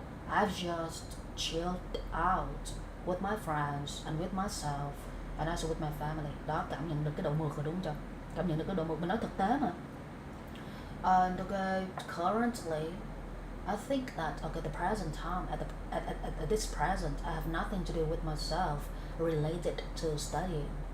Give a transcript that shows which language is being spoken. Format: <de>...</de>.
<en>I've just chilled out with my friends and with myself and also with my family.</en> <vi>Đó, cảm nhận được cái độ mượt rồi đúng không? Cảm nhận được cái độ mượt, mình nói thực tế mà.</vi> <en>And okay, currently, I think that okay, the present time at this present, I have nothing to do with myself related to studying.</en>